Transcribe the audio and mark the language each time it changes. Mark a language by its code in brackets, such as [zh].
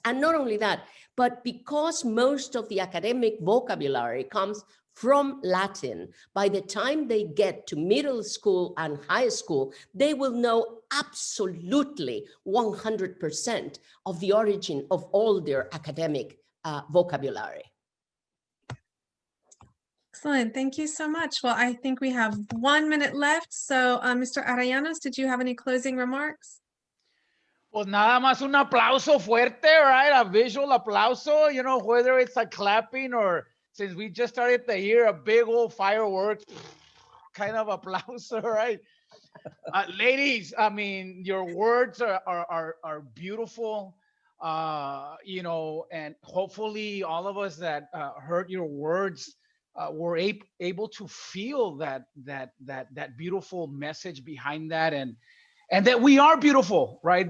[en] And not only that, but because most of the academic vocabulary comes from Latin, by the time they get to middle school and high school, they will know absolutely 100% of the origin of all their academic vocabulary. Excellent. Thank you so much. Well, I think we have 1 minute left. So, Mr. Arellanos, did you have any closing remarks? [es] Pues nada más un aplauso fuerte, right? [en] A visual aplauso, you know, whether it's a clapping or since we just started the year, a big old fireworks kind of aplauso, right? Ladies, I mean, your words are beautiful, you know, and hopefully all of us that heard your words were able to feel that beautiful message behind that, and that we are beautiful, right?